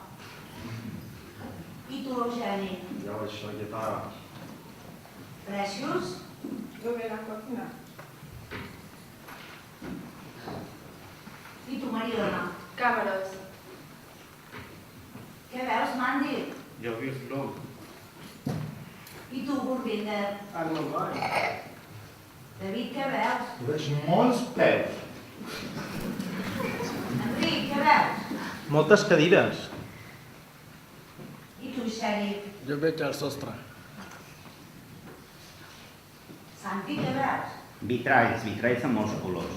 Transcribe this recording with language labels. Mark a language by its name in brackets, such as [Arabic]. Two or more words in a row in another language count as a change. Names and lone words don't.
[Catalan] I tu, Eugeni? Jo veig la guitarra. Precious? Jo veig la cocina. I tu, Mariona? Càmeres. Què veus, Mandy? Jo he vist l'om. I tu, Burbinder? Ah, no, vai. David, què veus? Veig molts peus. Enric, què veus? Moltes cadires. I tu, Xèrif? Jo veig el sostre. Santi, què veus? Vitralls amb molts colors.